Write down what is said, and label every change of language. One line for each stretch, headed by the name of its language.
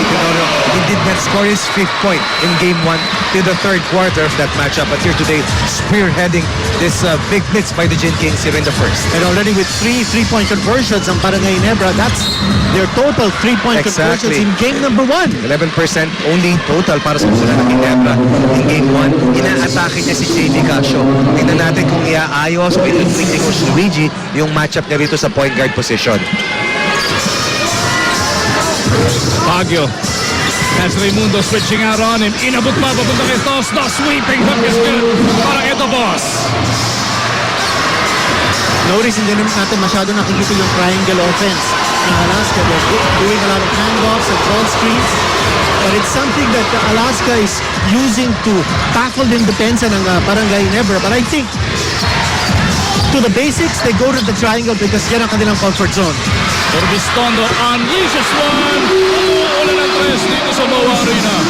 English: Tenorio, he did not score his 5th point in game 1 till the 3rd quarter of that matchup. But here today, spearheading this big blitz by the Gin Kings here in the 1st. And already with 3 3-point conversions ang Barangay Ginebra, that's their total 3-point conversions in game number 1. 11% only total
Filipino: para sa mga ng
English: Ginebra in game 1.
Filipino: Inaatake niya si JD Casio. Tingnan natin kung iaayos o itutuwing ni Coach Luigi yung matchup niya rito sa point guard position. Baguio.
English: That's Raimundo switching out on him.
Filipino: Inabot pa, papunta kay Tos.
English: The sweeping hook is good.
Filipino: Parang ito, boss. Notice hindi natin masyado nakikita yung triangle offense ng Alaska.
English: They're doing a lot of handoffs and ball screens. But it's something that Alaska is using to tackle
Filipino: din depensa ng
English: Barangay Ginebra. But I think to the basics, they go to the triangle because
Filipino: yan ang kanilang
English: comfort zone. Urbistondo unleashes one.
Filipino: Ulan ng 3 dito sa Moa Arena.